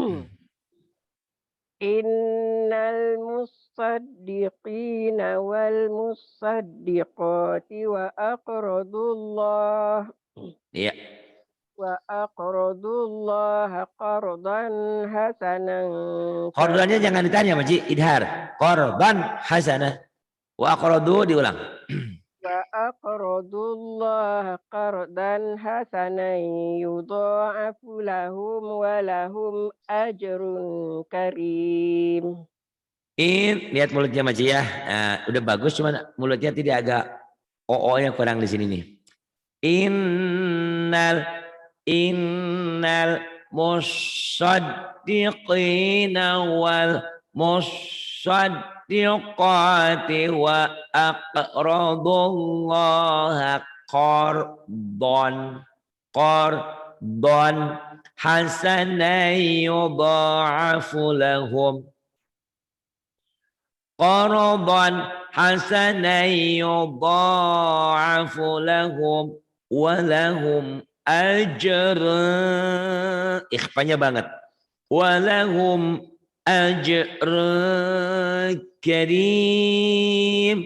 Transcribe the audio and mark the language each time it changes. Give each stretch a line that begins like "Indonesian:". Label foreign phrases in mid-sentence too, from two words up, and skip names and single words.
Arabic: إن المصدقين والمصدقات وأقرضوا الله.
Indonesian: Iya.
Arabic: وأقرضوا الله قرضا حسنا.
Indonesian: Qardannya jangan ditanya Maci, idhar.
Arabic: قرضا حسنة وأقرضوا diulang. وأقرضوا الله قرضا حسنا يضاعف لهم ولهم أجر كريم.
Indonesian: Lihat mulutnya Maci ya. Nah, udah bagus cuman mulutnya tidak agak oo-nya kurang di sini nih.
Arabic: إن المصدقين والمصدقات و أقرضوا الله قرضا حسنا يضاعف لهم قرضا حسنا يضاعف لهم ولهم أجر,
Indonesian: ikhfanya banget,
Arabic: ولهم أجر كريم.